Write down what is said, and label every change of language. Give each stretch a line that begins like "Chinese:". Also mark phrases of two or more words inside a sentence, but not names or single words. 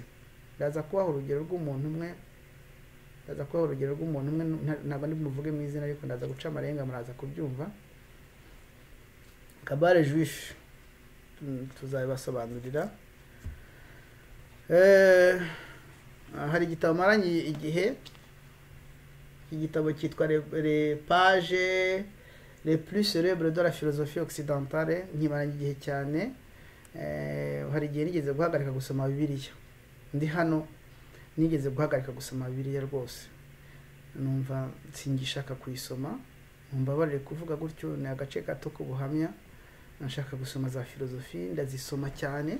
Kinyarwanda: Ndaza kubaho urugero rw'umuntu umwe, ntabwo ndi muvuge mu izina, ariko ndaza guca amarenga muraza kubyumva. Kabare Juif tuzabibasobanurira. Hari igitabo maranye igihe, igitabo cyitwa Les pages les plus célèbres de la philosophie occidentale. Nkimaranye igihe cyane, hari igihe nigeze guhagarika gusoma Bibiliya. Ndi hano nigeze guhagarika gusoma Bibiliya rwose, numva singishaka kuyisoma. Mumbabarire kuvuga gutyo, ni agace gato k'ubuhamya. Nashaka gusoma za philosophie, ndazisoma cyane.